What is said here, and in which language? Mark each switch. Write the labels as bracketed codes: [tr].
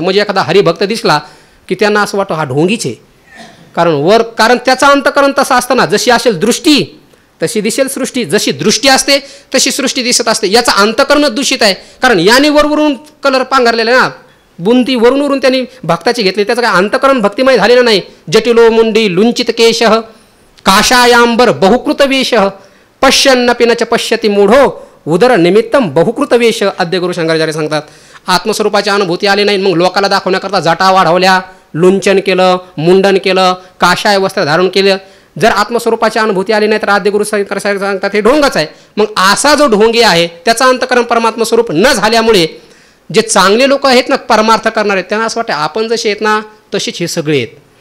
[mr] म्हणजे एखादा हरिभक्त दिसला की त्यांना असं वाटतं हा ढोंगीच आहे. कारण त्याचा अंतकरण तसा असतं ना, जशी असेल दृष्टी तशी दिसेल सृष्टी, जशी दृष्टी असते तशी सृष्टी दिसत असते. याचा अंतकरणच दूषित आहे. कारण याने वरवरून कलर पांघरलेला आहे ना, बुंदी वरून त्यांनी भक्ताची घेतली, त्याचं काय अंतकरण भक्तिमय झालेलं नाही. [sa] जटिलो मुंडी लुंचित केश काशायांबर बहुकृत वेश पश्यन्नपि न च पश्यति मूढो उदर निमित्तम बहुकृत वेश. [mr] आद्य गुरु शंकराचार्य सांगतात, आत्मस्वरूपाची अनुभूती आली नाही, मग लोकाला दाखवण्याकरता जटा वाढवल्या, लुंचन केलं, मुंडन केलं, काशाय वस्त्र धारण केलं. जर आत्मस्वरूपाची अनुभूती आली नाही तर आद्य गुरु शंकराचार्य सांगतात हे ढोंगच आहे. मग असा जो ढोंगी आहे त्याचा अंतकरण परमात्मा स्वरूप न झाल्यामुळे जे चांगले लोक आहेत ना, परमार्थ करणारे, त्यांना असं वाटतं आपण जसे आहेत ना तसेच हे सगळे आहेत.